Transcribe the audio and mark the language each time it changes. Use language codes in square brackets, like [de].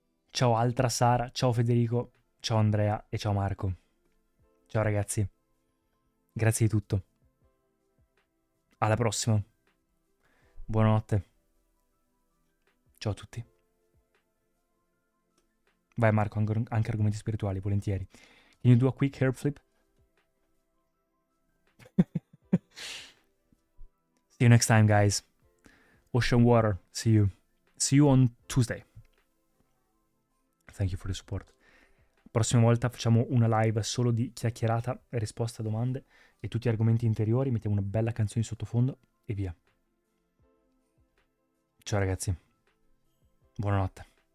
[it] Ciao altra Sara, ciao Federico, ciao Andrea e ciao Marco. Ciao ragazzi. Grazie di tutto. Alla prossima. Buonanotte. Ciao a tutti. Vai Marco, anche argomenti spirituali, volentieri. [en] Can you do a quick hair flip? See you next time, guys. Ocean Water. See you. See you on Tuesday. Thank you for the support. [it] Prossima volta facciamo una live solo di chiacchierata e risposta a domande e tutti gli argomenti interiori. Mettiamo una bella canzone di sottofondo e via. Ciao ragazzi. Buonanotte.